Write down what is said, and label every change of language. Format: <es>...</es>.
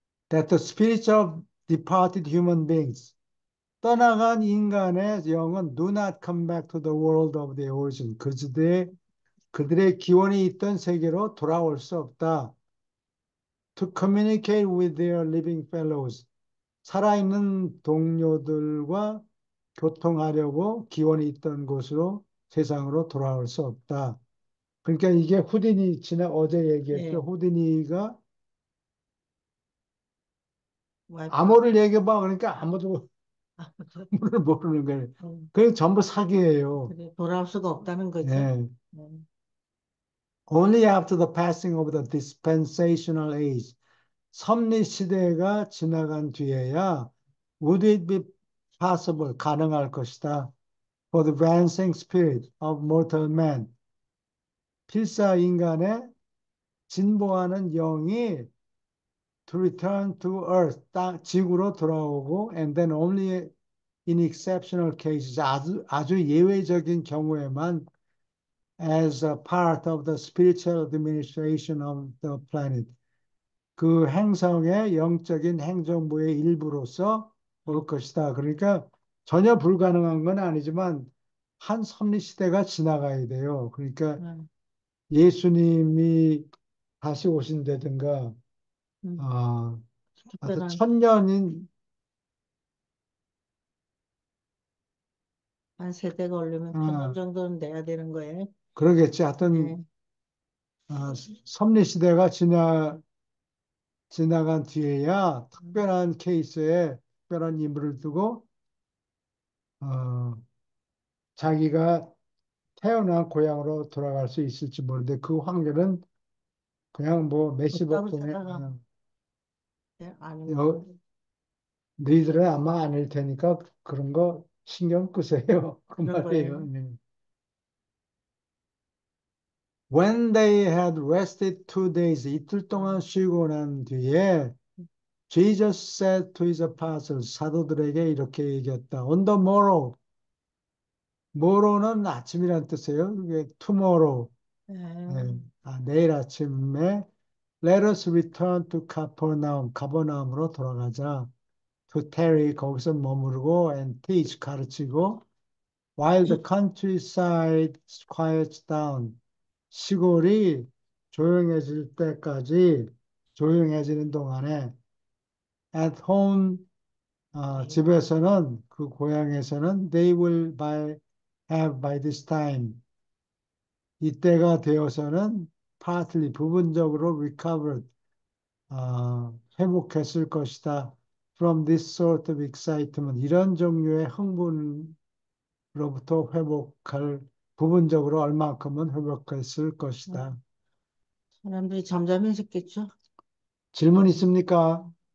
<en>That the spirits of departed human beings.</en> <ko>떠나간 인간의 영은</ko> <en>do not come back to the world of the origin.</en> <ko>그들의 기원이 있던 세계로 돌아올 수 없다.</ko> <en>To communicate with their living fellows.</en> <ko>살아있는 동료들과 교통하려고 기원이 있던 곳으로 세상으로 돌아올 수 없다. 그러니까 이게 후디니 지난 어제 얘기했죠. 예, 후디니가 와이프. 암호를 얘기해봐. 그러니까 아무도 아, 암호를 모르는 거예요. 음, 그게 전부 사기예요. 그래, 돌아올 수가 없다는 거죠. 예. 음,</ko> <en>Only after the passing of the dispensational age,</en> <ko>섭리 시대가 지나간 뒤에야</ko> <en>would it be possible,</en> <ko>가능할 것이다.</ko> <en>For the advancing spirit of mortal man,</en> <ko>필사 인간의 진보하는 영이</ko> <en>to return to earth,</en> <ko>지구로 돌아오고</ko> <en>and then only in exceptional cases,</en> <ko>아주 예외적인 경우에만</ko> <en>as a part of the spiritual administration of the planet.</en> <ko>그 행성의 영적인 행정부의 일부로서 올 것이다. 그러니까 전혀 불가능한 건 아니지만 한 섭리 시대가 지나가야 돼요. 그러니까 음, 예수님이 다시 오신다든가, 음. 어, 하여튼 특별한 천년인, 한 세대가 오려면 천년 어, 정도는 돼야 되는 거예요. 그러겠지. 하여튼, 네. 어, 섭리 시대가 지나간 뒤에야 특별한 케이스에 특별한 인물을 두고, 어, 자기가 태어난 고향으로 돌아갈 수 있을지 모르는데 그 확률은 그냥 뭐 몇십억 없다고 분의, 생각하면 아닙니다. 여, 너희들은 아마 아닐 테니까 그런 거 신경 끄세요. 그 그런 거예요. 말이에요. 예.</ko> <en>When they had rested 2 days,</en> <ko>이틀 동안 쉬고 난 뒤에</ko> <en>Jesus said to his apostles,</en> <ko>사도들에게 이렇게 얘기했다.</ko> <en>On the morrow, morrow는</en> <ko>아침이란 뜻이에요. 이게 tomorrow, 예. 네. 내일 아침에</ko> <en>Let us return to Capernaum,</en> <ko>가버나움으로 돌아가자.</ko> <en>To tarry,</en> <ko>거기서 머무르고</ko> <en>and teach,</en> <ko>가르치고</ko> <en>while the countryside quiets down,</en> <ko>시골이 조용해질 때까지 조용해지는 동안에</ko> <en>at home,</en> <ko>집에서는 그 고향에서는</ko> <en>they will have by this time,</en> <ko>이때가 되어서는</ko> <en>partly</en> <ko>부분적으로</ko> <en>recovered,</en> <ko>회복했을 것이다.</ko> <en>From this sort of excitement,</en> <ko>이런 종류의 흥분으로부터 회복할 부분적으로 얼마큼은 회복했을 것이다. 사람들이 잠잠해졌겠죠? 질문 있습니까?</ko>